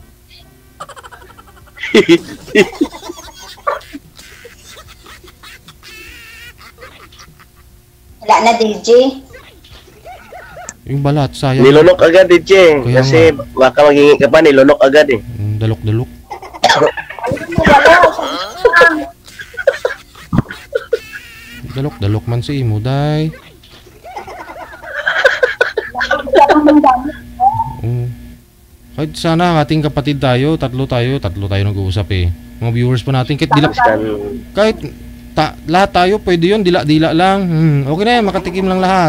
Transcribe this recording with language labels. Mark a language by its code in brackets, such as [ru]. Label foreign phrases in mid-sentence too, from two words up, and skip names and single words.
[tl] Wala na, DJ. Yung balat, sayang. Nilunok agad, DJ. Kaya Kasi baka maghingi ka pa, nilunok agad eh. [hil] Dalok-dalok. Dalok-dalok man si imo, day. [tl] Kahit sana ating kapatid tayo, tatlo tayo nag-uusap eh. Mga viewers pa natin, lahat tayo pwede yun, dila-dila lang. Okay na yan, makatikim lang lahat.